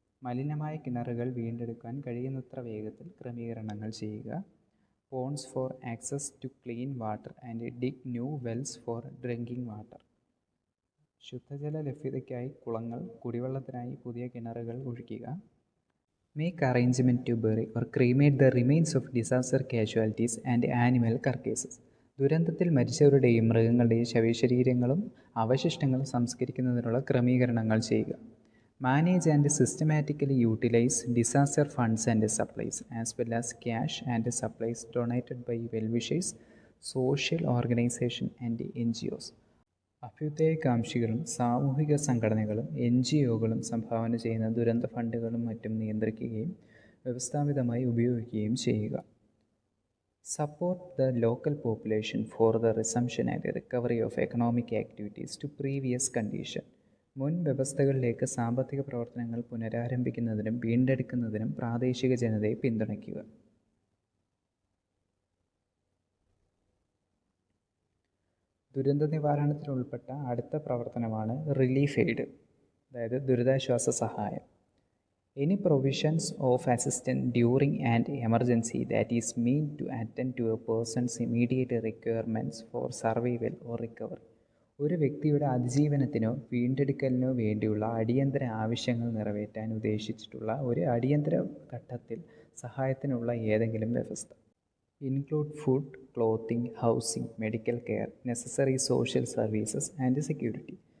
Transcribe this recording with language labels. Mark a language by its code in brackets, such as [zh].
[ml] മലിനമായ കിണറുകൾ വീണ്ടെടുക്കാൻ കഴിയുന്നത്ര വേഗത്തിൽ ക്രമീകരണങ്ങൾ ചെയ്യുക. [en] Ponds for access to clean water and dig new wells for drinking water. [ml] ശുദ്ധജല ലഭ്യതയ്ക്കായി കുളങ്ങൾ, കുടിവെള്ളത്തിനായി പുതിയ കിണറുകൾ കുഴിക്കുക. [en] Make arrangement to bury or cremate the remains of disaster casualties and animal carcasses. [ml] ദുരന്തത്തിൽ മരിച്ചവരുടെയും മൃഗങ്ങളുടെയും ശവശരീരങ്ങളും അവശിഷ്ടങ്ങളും സംസ്കരിക്കുന്നതിനുള്ള ക്രമീകരണങ്ങൾ ചെയ്യുക. [en] Manage and systematically utilise disaster funds and supplies as well as cash and supplies donated by well wishers, social organisation and NGOs. [ml] അഭ്യുദയകാംക്ഷികളും സാമൂഹിക സംഘടനകളും NGOകളും സംഭാവന ചെയ്യുന്ന ദുരന്ത ഫണ്ടുകളും മറ്റും നിയന്ത്രിക്കുകയും വ്യവസ്ഥാപിതമായി ഉപയോഗിക്കുകയും ചെയ്യുക. [en] Support the local population for the resumption and recovery of economic activities to previous condition. [ml] മുൻ വ്യവസ്ഥകളിലേക്ക് സാമ്പത്തിക പ്രവർത്തനങ്ങൾ പുനരാരംഭിക്കുന്നതിനും വീണ്ടെടുക്കുന്നതിനും പ്രാദേശിക ജനതയെ പിന്തുണയ്ക്കുക. ദുരന്ത നിവാരണത്തിനുൾപ്പെട്ട അടുത്ത പ്രവർത്തനമാണ് റിലീഫ് എയ്ഡ്, അതായത് ദുരിതാശ്വാസ സഹായം. [en] Any provisions of assistance during an emergency that is meant to attend to a person's immediate requirements for survival or recovery. [ml] ഒരു വ്യക്തിയുടെ അതിജീവനത്തിനോ വീണ്ടെടുക്കലിനോ വേണ്ടിയുള്ള അടിയന്തര ആവശ്യങ്ങൾ നിറവേറ്റാൻ ഉദ്ദേശിച്ചിട്ടുള്ള ഒരു അടിയന്തര ഘട്ടത്തിൽ സഹായത്തിനുള്ള ഏതെങ്കിലും വ്യവസ്ഥ. [en] Include food, clothing, housing, medical care, necessary social services and security.